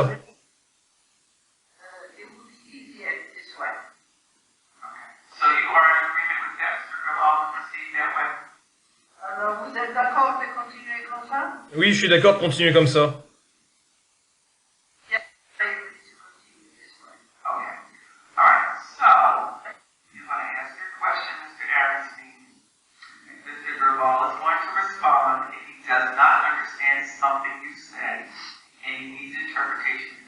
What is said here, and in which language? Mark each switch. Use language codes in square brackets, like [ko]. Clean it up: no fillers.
[en] It would be easier this way. So you are in agreement with that, Mr. Gravall, to proceed that way? [fr] Alors, vous êtes d'accord de continuer comme ça? Oui, je suis d'accord de continuer comme ça. [en] Yes, I agree to continue this way. Okay. All right. So, you want to ask your question, Mr. ARENSTEIN. Mr. Gravall is going to respond if he does not understand something you said and he needs interpretation.